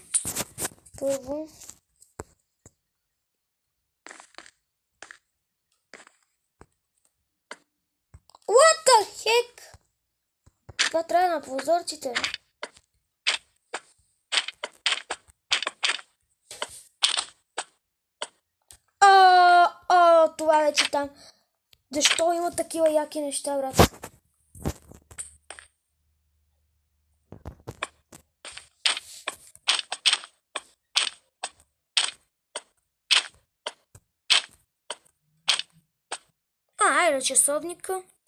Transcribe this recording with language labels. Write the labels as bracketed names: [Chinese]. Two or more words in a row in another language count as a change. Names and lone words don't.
[Bulgarian] Първо. [English] What the heck? [Bulgarian] Това трябва на прозорците. Това вече там. Защо има такива яки неща, брат? Айде часовника.